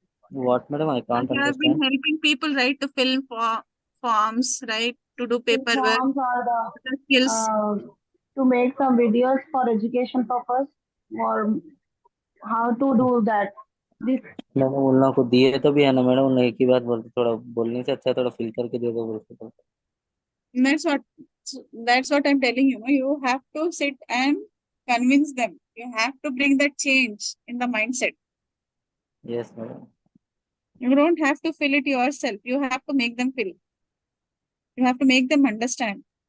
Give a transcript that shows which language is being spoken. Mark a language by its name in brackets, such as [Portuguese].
[English] What, madam? I can't You have been understand. helping people, right, to fill forms, right, to do paperwork, Forms or the skills. to make some videos for education purpose or how to do that. This [Hindi] मैंने उन लोगों को दिए तो भी है ना madam. उन्हें एक ही बात बोलते, थोड़ा बोलने से अच्छा थोड़ा फिल करके दे दो बोलते तो. [English] That's what I'm telling you. You have to sit and convince them. You have to bring that change in the mindset. Yes, madam. You don't have to fill it yourself. You have to make them fill. You have to make them understand.